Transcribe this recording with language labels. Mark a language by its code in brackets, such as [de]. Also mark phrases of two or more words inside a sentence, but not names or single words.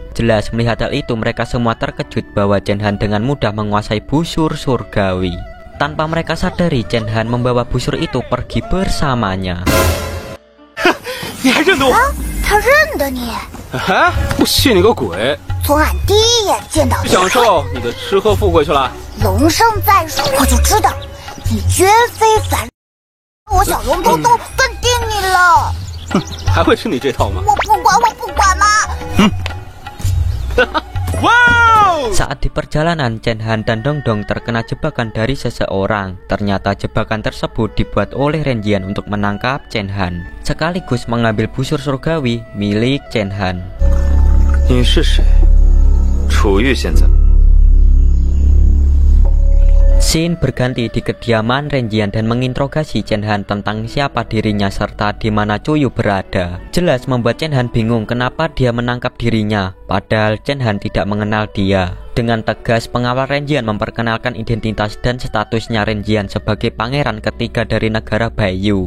[id] Jelas melihat hal itu mereka semua terkejut bahwa Chen-Han dengan mudah menguasai busur surgawi. Tanpa mereka sadari Chen-Han membawa busur itu pergi bersamanya. [zh] 他认得你？啊！我信你个鬼！从俺第一眼见到你，享受你的吃喝富贵去了。龙胜在手，我就知道你绝非凡。我小龙头都跟定你了。哼，还会吃你这套吗？我不管，我不管了。 Wow! [id] Saat di perjalanan, Chen-Han dan Dongdong terkena jebakan dari seseorang. Ternyata jebakan tersebut dibuat oleh Renjian untuk menangkap Chen-Han, sekaligus mengambil busur surgawi milik Chen-Han. [zh] 你是谁？楚玉现在。 [id] Scene berganti di kediaman Renjian dan menginterogasi Chen-Han tentang siapa dirinya serta di mana Chuyu berada. Jelas membuat Chen-Han bingung kenapa dia menangkap dirinya, padahal Chen-Han tidak mengenal dia. Dengan tegas pengawal Renjian memperkenalkan identitas dan statusnya Renjian sebagai pangeran ketiga dari negara Baiyu.